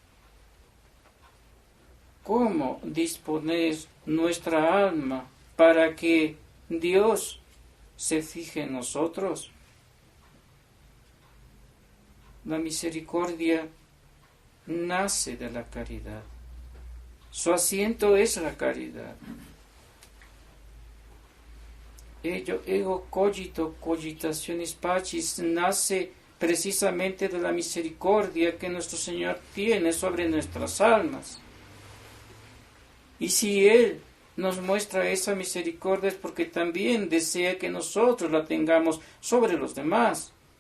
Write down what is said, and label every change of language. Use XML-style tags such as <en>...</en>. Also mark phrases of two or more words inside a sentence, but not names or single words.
<es>¿Cómo disponer nuestra alma para que Dios se fije en nosotros? La misericordia nace de la caridad. Su asiento es la caridad. Ello,</es> <la>ego cogito, cogitationis pacis,</la> <es>nace precisamente de la misericordia que nuestro Señor tiene sobre nuestras almas. Y si Él nos muestra esa misericordia es porque también desea que nosotros la tengamos sobre los demás.</es>